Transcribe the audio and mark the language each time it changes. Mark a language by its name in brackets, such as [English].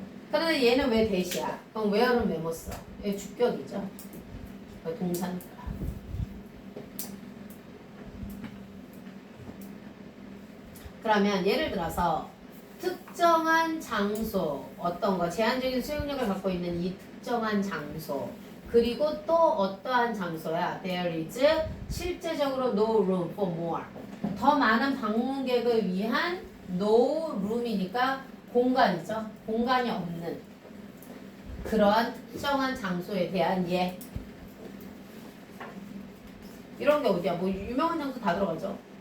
[Korean] 그런데 얘는 왜 대시야? 그럼 where는 왜 못 써? 얘 주격이죠. 동사니까. 그러면 예를 들어서 특정한 장소 어떤 거 제한적인 수용력을 갖고 있는 이 특정한 장소 그리고 또 어떠한 장소야? [English] There is [Korean] 실제적으로 [English] no room for more. [Korean] 더 많은 방문객을 위한 no room이니까 공간이죠. 공간이 없는 그러한 특정한 장소에 대한 예. 이런 게 어디야? 뭐 유명한 장소 다 들어가죠.